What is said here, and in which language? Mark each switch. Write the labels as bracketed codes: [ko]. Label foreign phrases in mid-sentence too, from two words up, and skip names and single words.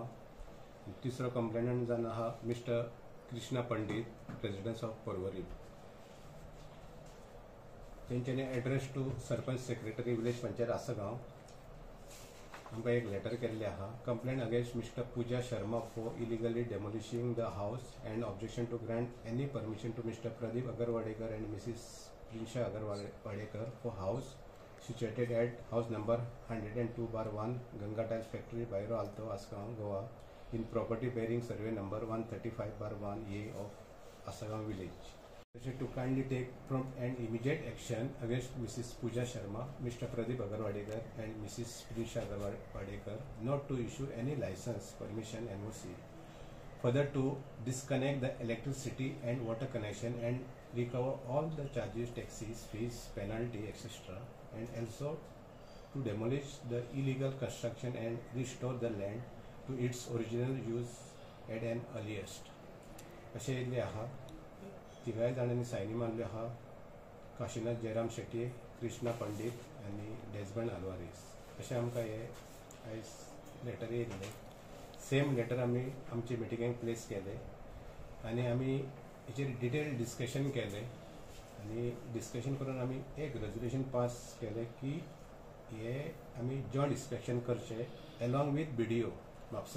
[kok] तिसरो कंप्लेनंट जावन आहा मिस्टर कृष्णा पंडित, [en] residence of [kok] पर्वरी। तेंच्यांनी [en] Address to Sarpanch Secretary Village Panchayat Asagaon [kok] आमकां एक लेटर केल्लें आहा। [en] Complaint against Mr. Pooja Sharma for illegally demolishing the house and objection to grant any permission to Mr. Pradeep Agarwadekar and Mrs. Prinsha Agarwadekar for house situated at house number 102/1 Ganga Tiles Factory, Bairo Alto, Asagaon, Goa, in property bearing survey number 135/1A of Asagaon village. To kindly take prompt and immediate action against Mrs. Pooja Sharma, Mr. Pradeep Agarwadekar and Mrs. Prinsha Agarwadekar not to issue any license, permission, NOC. Further, to disconnect the electricity and water connection and recover all the charges, taxes, fees, penalty, etc. And also to demolish the illegal construction and restore the land to its original use at an earliest. [kok] अशें येयल्लें आहा। तिगाय जाणांनी सायनी मारल्यो आहा, काशीनाथ जयराम शेट्ये, कृष्णा पंडित आनी डेजमंड आल्वारीस। अशें आमकां हे आयज लेटर येयल्लें। [en] same letter [kok] आमी आमचे मिटिंगेक प्लेस केलें आनी आमी हेचेर [en] detail discussion [kok] केलें आनी डिस्कशन करून आमी एक रेजोल्यूशन पास केलें की हे आमी [en] joint inspection [kok] करचें [en] along with [kok] BDO म्हापसा।